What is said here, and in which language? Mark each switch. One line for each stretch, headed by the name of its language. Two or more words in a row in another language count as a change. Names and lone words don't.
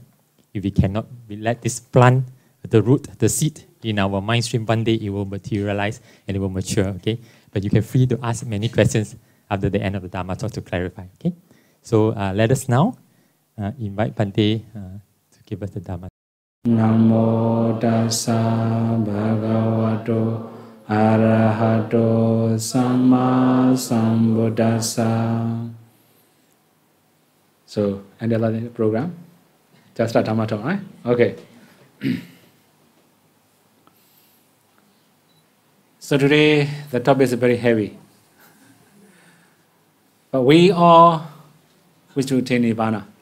English: If we cannot, we let this plant the root, the seed in our mind stream. One day it will materialize and it will mature. Okay. But you can free to ask many questions after the end of the Dhamma talk to clarify. Okay, so let us now invite Bhante to give us the Dhamma.
Pali: Namo tassa bhagavato arahato samma sambuddhassa.
English: So, end the program. Just start Dhamma talk, right? Okay. So today the topic is very heavy. But we all wish to attain Nibbana.